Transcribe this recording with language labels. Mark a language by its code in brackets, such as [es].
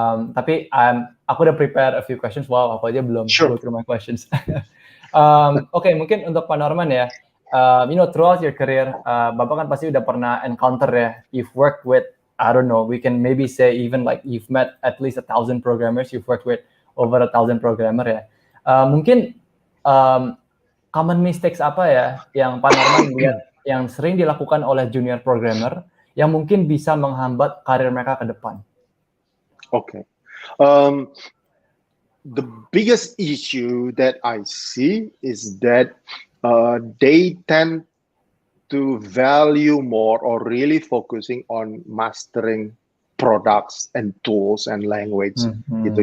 [id] Tapi aku udah [en] prepare a few questions. Wow, [id] aku aja belum [en] go through my questions. Okay, [id] mungkin untuk Pak Norman ya, [en] throughout your career, [id] Bapak kan pasti udah pernah [en] encounter ya, you've worked with, I don't know, we can maybe say even like you've met at least 1,000 programmers, you've worked with over 1,000 programmer ya. [id] Mungkin common mistakes apa ya yang Pak Norman lihat yang sering dilakukan oleh junior programmer yang mungkin bisa menghambat karir mereka ke depan? [en] Okay. The biggest issue that I see is that they tend to value more or really focusing on mastering products and tools and language. Gitu.